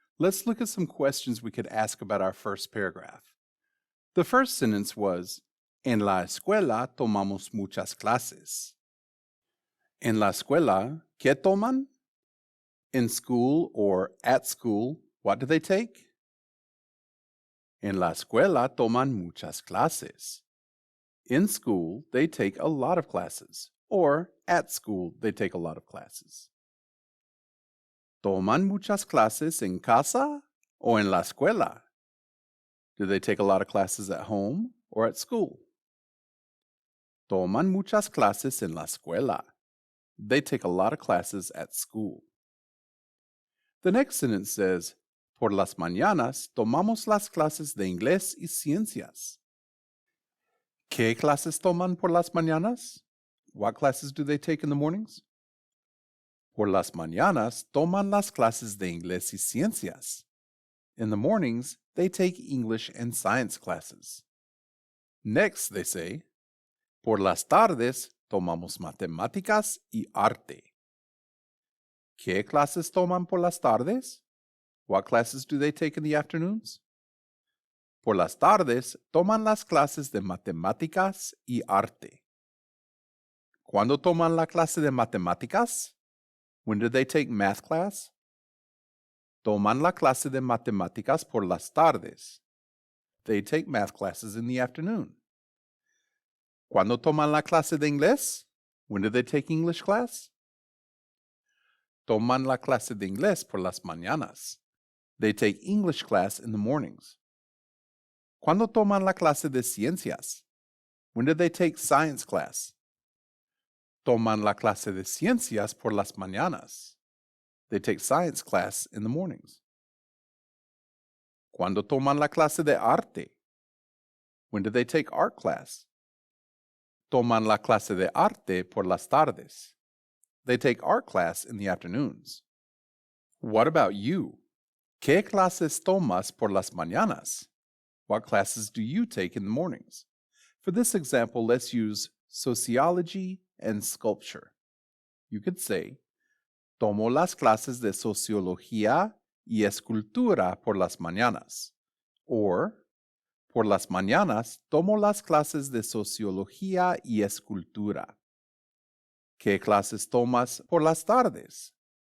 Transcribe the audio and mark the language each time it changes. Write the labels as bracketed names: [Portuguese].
[English] Let's look at some questions we could ask about our first paragraph. The first sentence was, [Spanish] En la escuela tomamos muchas clases. En la escuela, ¿qué toman? [English] In school or at school, what do they take? [Spanish] En la escuela toman muchas clases. [English] In school, they take a lot of classes, or at school, they take a lot of classes. [Spanish] ¿Toman muchas clases en casa o en la escuela? [English] Do they take a lot of classes at home or at school? [Spanish] Toman muchas clases en la escuela. [English] They take a lot of classes at school. The next sentence says, [Spanish] Por las mañanas tomamos las clases de inglés y ciencias. ¿Qué clases toman por las mañanas? [English] What classes do they take in the mornings? [Spanish] Por las mañanas toman las clases de inglés y ciencias. [English] In the mornings, they take English and science classes. Next, they say, [Spanish] Por las tardes tomamos matemáticas y arte. ¿Qué clases toman por las tardes? [English] What classes do they take in the afternoons? [Spanish] Por las tardes toman las clases de matemáticas y arte. ¿Cuándo toman la clase de matemáticas? [English] When do they take math class? [Spanish] Toman la clase de matemáticas por las tardes. [English] They take math classes in the afternoon. [Spanish] ¿Cuándo toman la clase de inglés? [English] When do they take English class? [Spanish] Toman la clase de inglés por las mañanas. [English] They take English class in the mornings. [Spanish] ¿Cuándo toman la clase de ciencias? [English] When do they take science class? [Spanish] Toman la clase de ciencias por las mañanas. [English] They take science class in the mornings. [Spanish] ¿Cuándo toman la clase de arte? [English] When do they take art class? [Spanish] Toman la clase de arte por las tardes. [English] They take art class in the afternoons. What about you? [Spanish] ¿Qué clases tomas por las mañanas? [English] What classes do you take in the mornings? For this example, let's use sociology and sculpture. You could say, [Spanish] Tomo las clases de sociología y escultura por las mañanas. [English] Or, [Spanish] por las mañanas tomo las clases de sociología y escultura. ¿Qué clases tomas por las tardes?